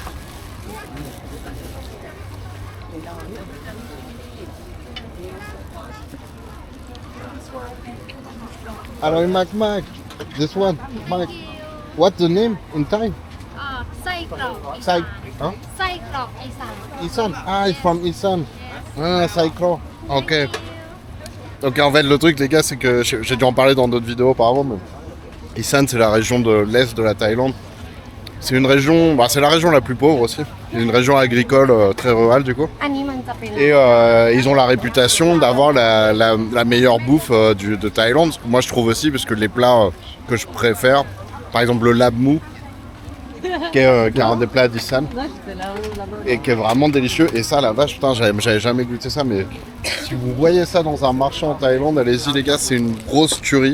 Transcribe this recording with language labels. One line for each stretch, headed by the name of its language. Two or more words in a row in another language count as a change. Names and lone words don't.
French: Alors, Mac,
English: this one, Mac. What's the name in Thai?
Thai: ไส้กรอกอีสา Sai, น
English: huh?
Thai: ไส้กรอกอีสาน
English: Isan. Ah, it's from Isan. Ah, Saikro. Ok.
French: Donc en fait, le truc, les gars, c'est que j'ai dû en parler dans d'autres vidéos auparavant, mais Isan, c'est la région de l'est de la Thaïlande. C'est une région, bah, c'est la région la plus pauvre aussi. C'est une région agricole très rurale du coup.
Thai: อันนี้มันจะเป็น
French: Et ils ont la réputation d'avoir la meilleure bouffe de Thaïlande. Moi, je trouve aussi, parce que les plats que je préfère, par exemple le lab mou, qui est un des plats d'Isan, et qui est vraiment délicieux. Et ça, la vache, putain, j'avais jamais goûté ça, mais si vous voyez ça dans un marché en Thaïlande, allez-y les gars, c'est une grosse tuerie.